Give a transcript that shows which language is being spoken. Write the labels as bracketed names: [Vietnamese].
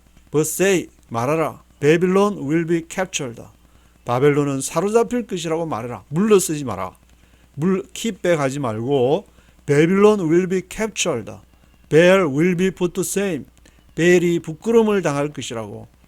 [English] but say [Korean] 말하라. [English] Babylon will be captured. [Korean] 바벨론은 사로잡힐 것이라고 말해라. 물러서지 마라. [English] keep back [Korean] 하지 말고 [English] Babylon will be captured. Bel will be put to shame. [Korean] 벨이 부끄러움을 당할 것이라고.